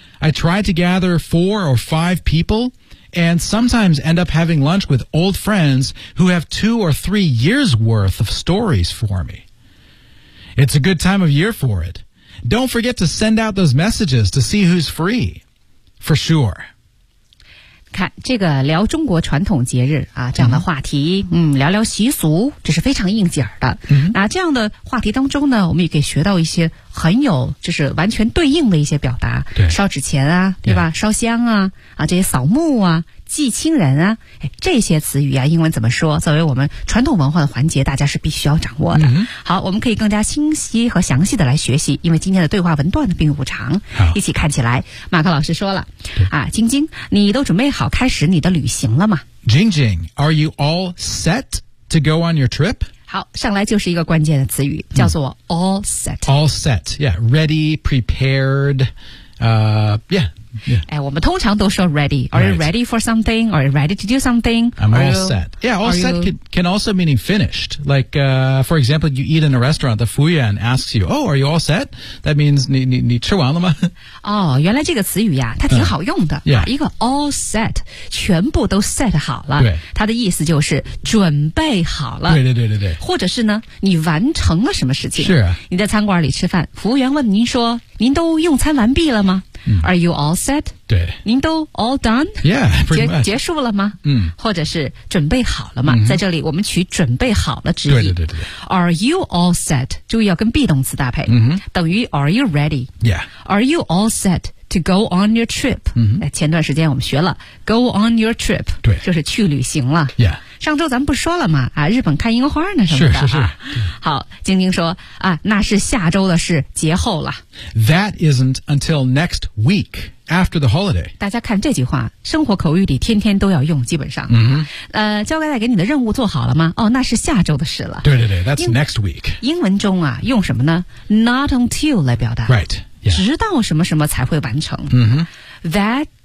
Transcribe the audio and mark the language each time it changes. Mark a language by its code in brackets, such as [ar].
[en] I tried to gather 4 or 5 people... and sometimes end up having lunch with old friends who have 2 or 3 years worth of stories for me. It's a good time of year for it. Don't forget to send out those messages to see who's free. For sure. [zh] 看这个聊中国传统节日啊这样的话题 嗯聊聊习俗这是非常应景的。嗯那这样的话题当中呢我们也可以学到一些很有就是完全对应的一些表达对烧纸钱啊对吧、 [en] yeah. [zh] 烧香啊啊这些扫墓啊祭亲人啊这些词语啊英文怎么说作为我们传统文化的环节大家是必须要掌握的。好我们可以更加清晰和详细的来学习因为今天的对话文段并不长一起看起来马克老师说了啊晶晶你都准备好开始你的旅行了吗 [en] Jing Jing, are you all set to go on your trip? [zh] 好上来就是一个关键的词语叫做 all set. [en] All set, yeah, ready, prepared, yeah, [zh] 哎，我们通常都说 ready. [en] Are you ready for something? Are you ready to do something? I'm all set. Yeah, all set can also mean finished. Like, for example, you eat in a restaurant, the 服务员 asks you, oh, are you all set? That means [zh] 你吃完了吗？哦，原来这个词语呀，它挺好用的。 [en] Yeah. [zh] 一个 all set, 全部都 set 好了。对。它的意思就是准备好了。对对对对对。或者是呢，你完成了什么事情。是啊。你在餐馆里吃饭，服务员问您说，您都用餐完毕了吗？ [en] Are you all set? [zh] 对，您都 [en] all done? Yeah, pretty much. [zh] 结束了吗？或者是准备好了吗？在这里我们取准备好了之意。对对对对。 [en] Are you all set? [zh] 注意要跟 be 动词搭配。等于 [en] are you ready? Yeah. Are you all set to go on your trip? [zh] 前段时间我们学了 go on your trip. 对。就是去旅行了。 [en] Yeah. [zh] 上周咱们不说了吗？啊，日本看樱花呢，什么的。是是是。好，晶晶说啊，那是下周的事，节后了。 [en] That isn't until next week after the holiday. [zh] 大家看这句话，生活口语里天天都要用，基本上。交给带给你的任务做好了吗？哦，那是下周的事了。对对对 [en] ，That's next week. [zh] 英文中啊，用什么呢 ？Not until 来表达。 [en] Right.、Yeah. [zh] 直到什么什么才会完成。 [en] That